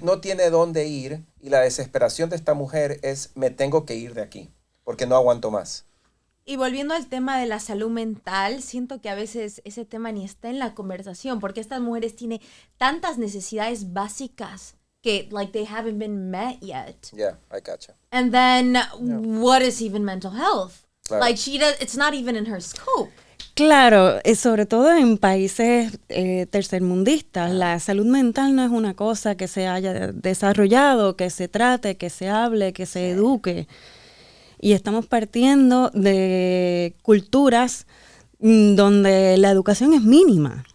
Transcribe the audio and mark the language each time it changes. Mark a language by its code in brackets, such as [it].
[es] No tiene dónde ir, y la desesperación de esta mujer es: me tengo que ir de aquí porque no aguanto más. Y volviendo al tema de la salud mental, siento que a veces ese tema ni está en la conversación, porque estas mujeres tienen tantas necesidades básicas que, [en] like, they haven't been met yet. Yeah, I gotcha. And then, what is even mental health? [es] Claro. [en] Like, it's not even in her scope. [es] Claro, sobre todo en países tercermundistas, la salud mental no es una cosa que se haya desarrollado, que se trate, que se hable, que se eduque. Y estamos partiendo de culturas donde la educación es mínima.